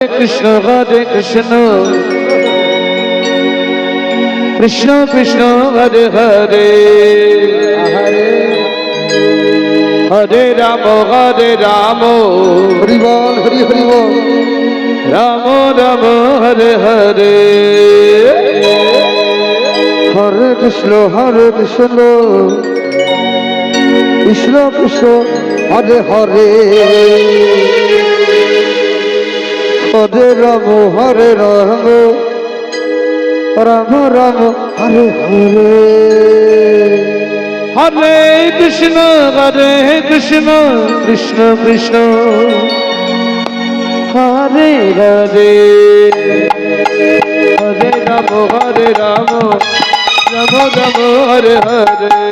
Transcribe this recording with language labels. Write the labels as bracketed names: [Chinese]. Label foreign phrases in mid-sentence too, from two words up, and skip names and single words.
[Sanskrit] কৃষ্ণ হরে কৃষ্ণ কৃষ্ণ কৃষ্ণ হরে হরে হরে রাম [Bangla] হরি বল হরি হরি বল [Sanskrit] রাম রাম হরে হরে হরে কৃষ্ণ কৃষ্ণ কৃষ্ণ হরে হরে হরে রাম রাম রাম হরে হরে হরে কৃষ্ণ কৃষ্ণ কৃষ্ণ হরে হরে হরে রাম রাম রাম হরে হরে